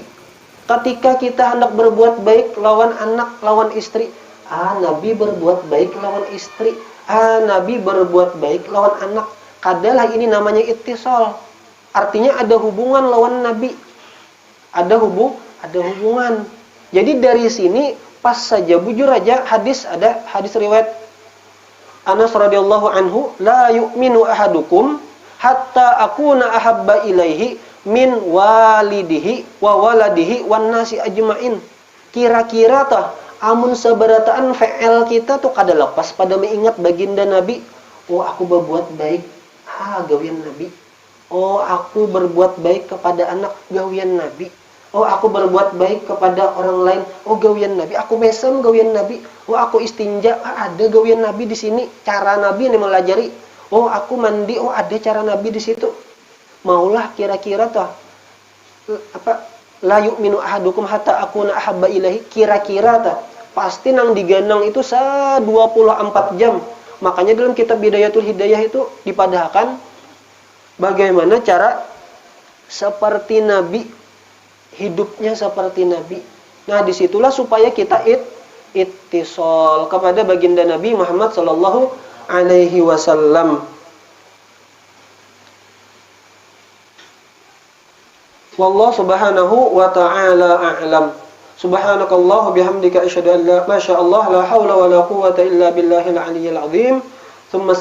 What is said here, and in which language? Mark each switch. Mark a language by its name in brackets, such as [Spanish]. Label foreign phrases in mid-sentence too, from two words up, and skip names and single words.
[Banjar] Ketika kita hendak berbuat baik lawan anak, lawan istri, Nabi berbuat baik lawan istri. Nabi berbuat baik lawan anak. Kadalah ini namanya ittisal. Artinya ada hubungan lawan Nabi. Ada hubungan. Jadi dari sini pas saja bujur aja ada hadis riwayat Anas [Arabic] رضي الله عنه, لا يؤمن أحدكم حتى أكون أحب إليه من والده وولده والناس أجمعين. [Banjar] Kira-kira tah amun seberataan VL kita tuh kada lepas pada mengingat baginda Nabi. Oh, aku berbuat baik, gawian Nabi. Oh, aku berbuat baik kepada anak, gawian Nabi. Oh, aku berbuat baik kepada orang lain, oh gawian Nabi. Aku mesem, gawian Nabi. Oh, aku istinja, ada gawian Nabi di sini. Cara Nabi yang melajari. Oh, aku mandi, oh ada cara Nabi di situ. Maulah kira-kira tuh [Arabic] لا يؤمن أحدكم حتى أكون أحب إليه, [Banjar] kira-kira pasti nang diganang itu 24 jam. Makanya dalam kitab Bidayatul Hidayah itu dipadahkan bagaimana cara seperti Nabi, hidupnya seperti Nabi. [Indonesian] Nah, disitulah supaya kita ittisal kepada baginda Nabi Muhammad [Arabic] صلى الله عليه وسلم. والله سبحانه وتعالى أعلم. سبحانك الله بحمدك أشهد أن لا ما شاء الله لا حول ولا قوة إلا بالله العلي العظيم.